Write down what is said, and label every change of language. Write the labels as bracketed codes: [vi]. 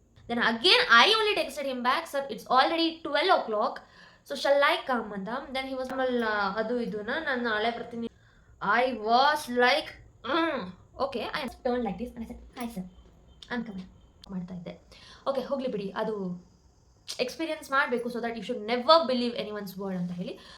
[en] Then again I only texted him back, sir, it's already 12 o'clock, so shall I come [kn] ಅಂತ. [en] Then he was [kn] ಅದು ಇದನ್ನ ನಾನು ನಾಳೆ ಬರ್ತೀನಿ. [en] I was like okay, I turned like this and I said hi sir, I'm coming [kn] ಮಾಡ್ತಾ ಇದ್ದೆ. Okay, ಹೋಗ್ಲಿ ಬಿಡಿ, ಅದು ಎಕ್ಸ್ಪೀರಿಯನ್ಸ್ ಮಾಡಬೇಕು, [en] so that you should never believe anyone's word [kn] ಅಂತ ಹೇಳಿ.